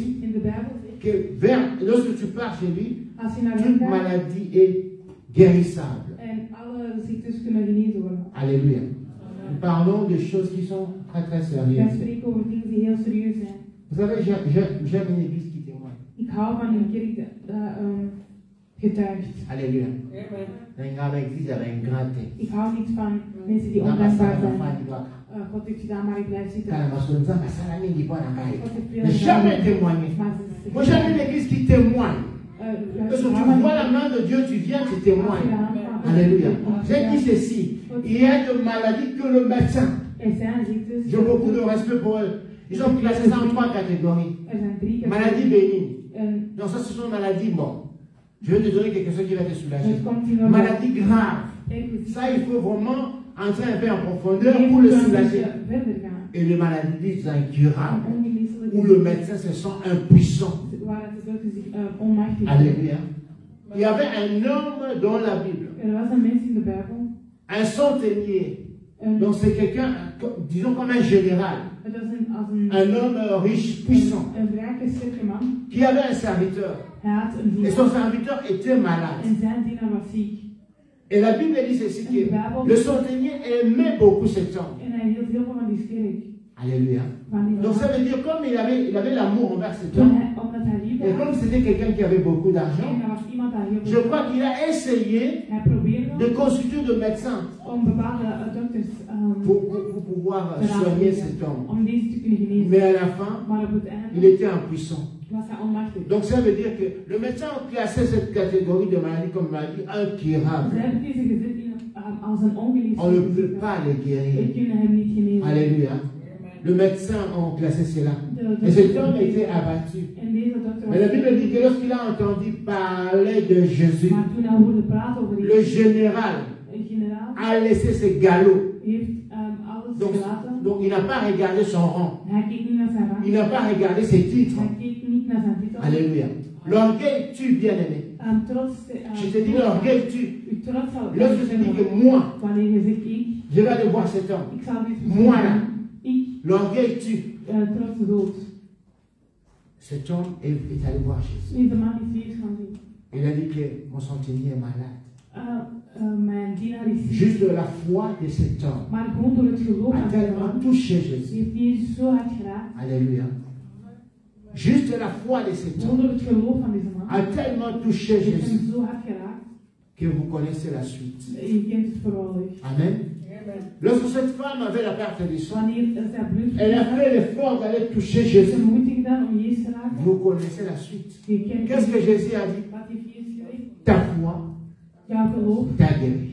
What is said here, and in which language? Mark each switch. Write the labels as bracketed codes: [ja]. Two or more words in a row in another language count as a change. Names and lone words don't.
[nl] In de Bijbel zegt, [fr] que lorsque tu pars chez lui, [nl] als je naar hem [fr] toute [nl] gaat [fr] maladie est guérissable. [nl] en alle ziektes kunnen genezen worden. [fr] Alléluia. Nous parlons de choses qui sont très très [nl] Wij [fr] sérieuses. [nl] spreken over dingen die heel serieus zijn. [fr] Vous savez, j'aime une église qui témoigne. [nl] Ik hou van een kerk dat getuigt. [fr] Alléluia. Dans une grande église avec un grand T. [nl] Ik hou niet van mensen die [fr] Dans ma [nl] ondankbaar [fr] salle [nl] zijn. [fr] d'enfants, il doit- [nl] God heeft gedaan, maar ik blijf zitten. [fr] Quand la maçonne dit, mais ça n'a rien dit pas dans la caille. [nl] God heeft veel [fr] Mais [nl] gedaan. [fr] jamais témoigner. [nl] Maar ze zeggen, [fr] Moi, j'aime une église qui témoigne. Parce que tu vois la main de Dieu, tu viens, tu témoignes. Alléluia. J'ai dit ceci. Il y a des maladies que le médecin. [nl] Er zijn ziektes. [fr] J'ai beaucoup de respect pour eux. Ils ont classé ça en trois catégories. [nl] Er zijn drie [fr] Maladie bénigne. Non, ça, ce sont des maladies, bon. Je vais te donner quelque chose qui va te soulager. [nl] Het komt hier nog [fr] Maladie grave. Ça, il faut vraiment entrer un peu en profondeur pour le soulager. [nl] verder gaan. [fr] Et les maladies incurables, [nl] Ongeneeslijke [fr] où le médecin se sent impuissant. [nl] waar de dokter zich onmachtig voelt. [fr] Alléluia. Il y avait un homme dans la Bible, [nl] Was een mens in de Bijbel. [fr] un centenier. Donc c'est quelqu'un, disons comme un général, [nl] Het was als een [fr] un homme riche, puissant, [nl] rijke, sterke man. [fr] qui avait un serviteur. [nl] Hij had een [fr] Et [nl] dienaar. [fr] son serviteur était malade. [nl] En zijn dienaar was ziek. [fr] Et la Bible dit ceci, que le centenier aimait beaucoup cet homme. [nl] En hij hield heel veel van die sterk. [fr] Alléluia. Donc ça veut dire comme il avait l'amour envers cet [nl] Toen [fr] homme, [nl] omdat hij liefde [fr] et [nl] had. [fr] comme c'était quelqu'un qui avait beaucoup [nl] En [fr] d'argent, [nl] hij was iemand daar heel [fr] je [nl] veel. [fr] crois qu'il a essayé [nl] Hij probeerde [fr] de consulter de médecins [nl] om bepaalde dokters [fr] pour pouvoir soigner cet homme. [nl] om deze te kunnen genezen. [fr] Mais à la fin, [nl] Maar op het [fr] il [nl] einde [fr] était impuissant. [nl] was hij onmachtig. [fr] Donc ça veut dire que le médecin a classé cette catégorie de maladie comme maladie [nl] Ze [fr] incurable. [nl] hebben deze gezet als een [fr] On ne peut [nl] ongeneeslijke [fr] pas les [nl] ziekte. [fr] guérir. [nl] We kunnen hem niet genezen. [fr] Alléluia. Le médecin a classé cela. Et cet homme était abattu. [nl] En deze dokter [fr] Mais la Bible dit que lorsqu'il a entendu parler de Jésus, [nl] maar toen hij hoorde praten over [fr] le [nl] Jezus, [fr] général [nl] een generaal [fr] a laissé ses galops. [nl] heeft alles [fr] Donc, [nl] gelaten. [fr] donc il n'a pas regardé son rang. [nl] Hij keek niet naar zijn rang. [fr] Il n'a pas regardé ses titres. [nl] Hij keek niet naar zijn titel. [fr] Alléluia. L'orgueil tue, bien-aimé. [nl] Trots, [fr] Je te dis, l'orgueil tue. [nl] uw trots zal [fr] Lorsque je dis que moi, [nl] wanneer je zegt ik, [fr] je vais aller voir cet homme. [nl] ik zal dit [fr] Moi là, [nl] ik, [fr] l'orgueil tue. [nl] trots dood. [fr] Cet homme est allé voir Jésus. [nl] Deze man is Jezus gaan zien. [fr] Il a dit que mon centenier est malade. [nl] Mijn dienaar is ziek. [fr] Juste la foi de cet homme [nl] Maar gewoon door het geloof [fr] a [nl] van deze [fr] tellement [nl] man [fr] touché Jésus. [nl] heeft Jezus zo hard geraakt. [fr] Alléluia. Juste la foi de cet [nl] Gewoon [fr] homme [nl] door het geloof van deze man [fr] a tellement touché [nl] heeft [fr] Jésus [nl] hem zo hard geraakt. [fr] que vous connaissez la suite. [nl] Je kent het verhaal. [fr] Amen. Lorsque cette femme avait la perte du sang, [nl] Wanneer zij bloed [fr] elle a fait l'effort d'aller toucher [nl] heeft [fr] Jésus. [nl] ze moeite gedaan om Jezus te raken. [fr] Vous connaissez la suite. [nl] Je kent [fr] Qu'est-ce que Jésus a dit? [nl] wat heeft Jezus gezegd? [fr] Ta foi [nl] Jouw geloof [fr] t'a guéri.